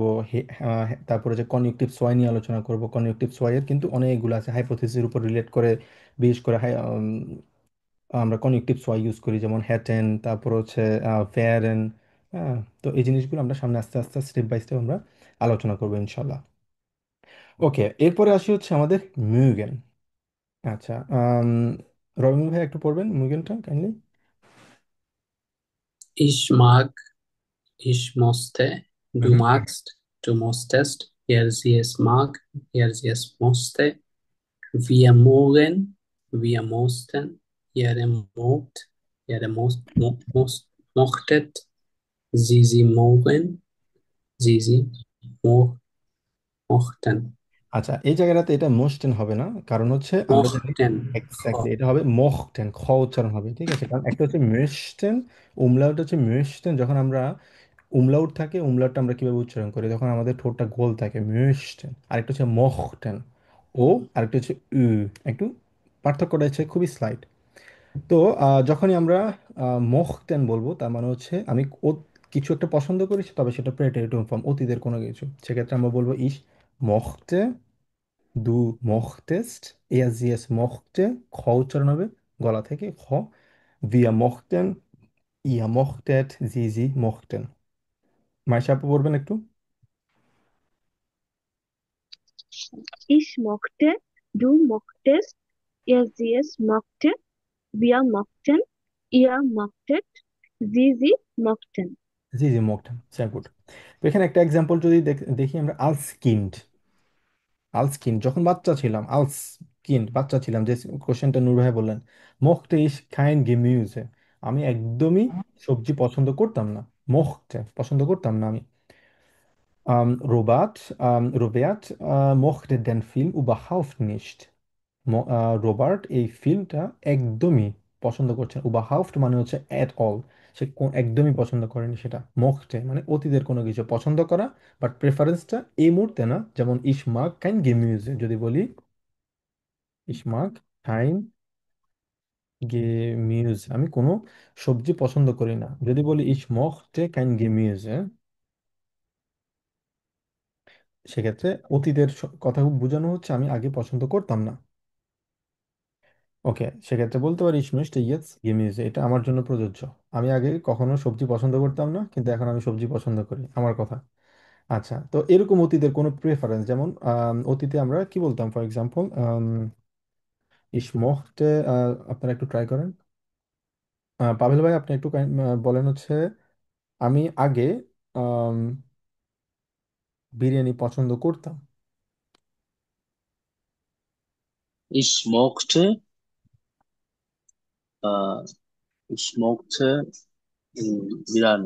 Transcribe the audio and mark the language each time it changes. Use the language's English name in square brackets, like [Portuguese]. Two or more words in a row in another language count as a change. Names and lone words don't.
[Bangla] তারপরে যে [German] Konjunktiv zwei [Bangla] নিয়ে আলোচনা করব। [German] Konjunktiv zweis [Bangla] কিন্তু অনেকগুলো আছে, হাইপোথিসিসের উপর রিলেট করে, বিশেষ করে আমরা [German] Konjunktiv zwei [Bangla] ইউজ করি, যেমন হ্যাটেন, তারপর হচ্ছে ফেয়ারেন। হ্যাঁ, তো এই জিনিসগুলো আমরা সামনে আস্তে আস্তে [English] step by step [Bangla] আমরা আলোচনা করবো ইনশাল্লাহ। ওকে, এরপরে আসি হচ্ছে আমাদের মিউগেন। আচ্ছা, রবিন ভাই একটু পড়বেন মিউগেনটা কাইন্ডলি। [German] Ich mag, ich musste, du magst, du musstest, sie es mag, sie es musste, wir mögen, wir mussten, mogt, mochtet, sie mögen, sie mo mochten, [Bangla] আচ্ছা, এই জায়গাটাতে এটা মোস্টেন হবে না, কারণ হচ্ছে আমরা জানি [German] mochten, [Bangla] এক্স্যাক্টলি এটা হবে মখটেন, খ উচ্চারণ হবে, ঠিক আছে? কারণ একটা হচ্ছে মেশটেন, উমলাউট হচ্ছে মেশটেন। যখন আমরা উমলাউট থাকে, উমলাউটটা আমরা কিভাবে উচ্চারণ করি, যখন আমাদের ঠোঁটটা গোল থাকে, মেশটেন। আরেকটা হচ্ছে মখটেন, ও। আরেকটা হচ্ছে উ। একটু পার্থক্যটা হচ্ছে খুবই স্লাইট। তো যখনই আমরা মখতেন বলবো, তার মানে হচ্ছে আমি কিছু একটা পছন্দ করি, তবে সেটা প্রেটেরিটুম ফর্ম, অতীতের কোনো কিছু। সেক্ষেত্রে আমরা বলবো [German] ich mochte, du mochtest, sie es mochte, [Bangla] খ উচ্চারণ হবে গলা থেকে, খ। [German] wir mochten, ihr mochtet, sie mochten। [Bangla] মাইশা আপু বলবেন একটু। [German] Ich mochte, du mochtest, sie es mochte, wir mochten, ihr mochtet, sie mochten. [Bangla] জি জি, [German] mochten, sehr gut। [Bangla] তো এখানে একটা এক্সাম্পল যদি দেখি আমরা, [German] als Kind. als Kind [Bangla] যখন বাচ্চা ছিলাম, [German] als Kind [Bangla] বাচ্চা ছিলাম, যে কোশ্চেনটা নূর ভাই বললেন, [German] mochte ich kein Gemüse, [Bangla] আমি একদমই সবজি পছন্দ করতাম না। mochte পছন্দ করতাম না আমি। [German] Robert mochte den Film überhaupt nicht। [Bangla] রবার্ট এই ফিল্মটা একদমই পছন্দ করছে না। überhaupt মানে হচ্ছে [English] at all, [Bangla] সে একদমই পছন্দ করেনি সেটা। mochte মানে অতীতের কোনো কিছু পছন্দ করা, বাট প্রেফারেন্সটা এই মুহূর্তে না। যেমন [German] ich mag kein Gemüse, [Bangla] যদি বলি [German] ich mag kein Gemüse, [Bangla] আমি কোনো সবজি পছন্দ করি না। যদি বলি [German] ich mochte kein Gemüse, [Bangla] সেক্ষেত্রে অতীতের কথা বোঝানো হচ্ছে আমি আগে পছন্দ করতাম না। ওকে, সেক্ষেত্রে বলতে পারি [German] ich möchte jetzt Gemüse, [Bangla] এটা আমার জন্য প্রযোজ্য। আমি আগে কখনো সবজি পছন্দ করতাম না, কিন্তু এখন আমি সবজি পছন্দ করি, আমার কথা। আচ্ছা, তো এরকম অতীতের কোনো প্রেফারেন্স, যেমন অতীতে আমরা কি বলতাম, [English] for example [German] ich mochte, [Bangla] আপনারা একটু ট্রাই করেন। পাভেল ভাই আপনি একটু বলেন হচ্ছে, আমি আগে আম, বিরিয়ানি পছন্দ করতাম। [German] Ich mochte, äh, ich mochte Biryani.